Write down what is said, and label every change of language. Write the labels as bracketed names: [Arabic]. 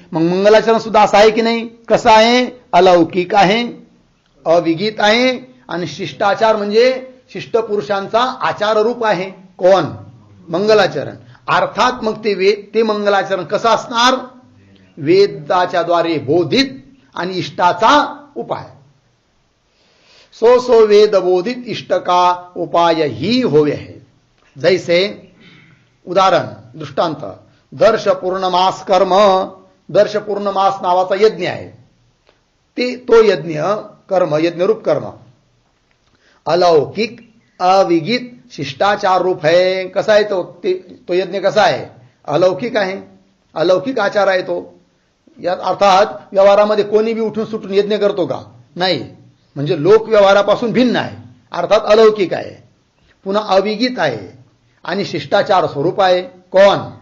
[Marathi] मग मंगलाचरण सुद्धा असं आहे की नाही? कसं आहे? अलौकिक आहे, अविगित आहे आणि शिष्टाचार म्हणजे शिष्ट पुरुषांचा आचार रूप आहे. कोण? मंगलाचरण. अर्थात मग ते मंगलाचरण कसं असणार? वेदाच्या द्वारे बोधित आणि इष्टाचा उपाय. [Hindi] सो वेदबोधित इष्ट का उपाय ही होवे है. जैसे उदाहरण दृष्टांत दर्श पूर्णमास कर्म. [Marathi] दर्श पूर्णमास नावाचा यज्ञ आहे. [Hindi] तो यज्ञ कर्म, यज्ञरूप कर्म अलौकिक अविगित शिष्टाचार रूप है. [Marathi] कसा आहे तो यज्ञ कसा आहे? अलौकिक आहे, अलौकिक आचार आहे तो. यात अर्थात व्यवहारामध्ये कोणी बी उठून सुटून यज्ञ करतो का? नाही. म्हणजे लोक व्यवहारापासून भिन्न आहे, अर्थात अलौकिक आहे, पुन्हा अविगित आहे आणि शिष्टाचार स्वरूप आहे. कोण?